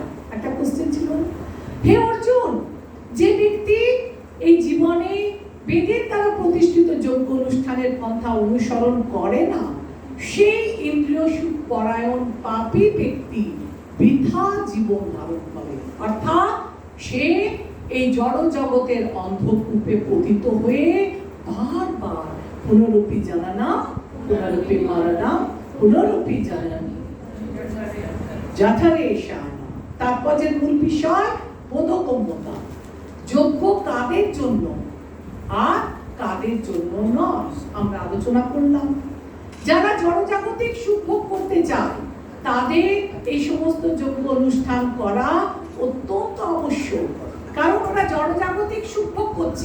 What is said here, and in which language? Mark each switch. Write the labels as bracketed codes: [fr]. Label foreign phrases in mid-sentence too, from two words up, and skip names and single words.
[bn] একটা কোশ্চেন ছিল, হে অর্জুন, যে ব্যক্তি এই জীবনে বেদের দ্বারা প্রতিষ্ঠিত যজ্ঞ অনুষ্ঠানের পন্থা অনুসরণ করে না, সেই ইন্দ্রিয় সুখ পরায়ণ পাপী ব্যক্তি বৃথা জীবন ধারণ করে। অর্থাৎ সে এই জড় জগতের অন্ধকূপে পতিত হয়ে বারবার [sa] পুনরূপী জানানা, পুনরূপী মারানা, পুনরূপী জানানা যথারে শানা। [bn] তাৎপর্যের মূল বিষয় বোধগম্যতা। যজ্ঞ কাদের জন্য আর কাদের জন্য নয় আমরা আলোচনা করলাম। যারা জড়জাগতিক সুখ ভোগ করতে চায় তাদের এই সমস্ত যজ্ঞ অনুষ্ঠান করা অত্যন্ত আবশ্যক, কারণ ওরা জড়জাগতিক সুখ ভোগ করছে।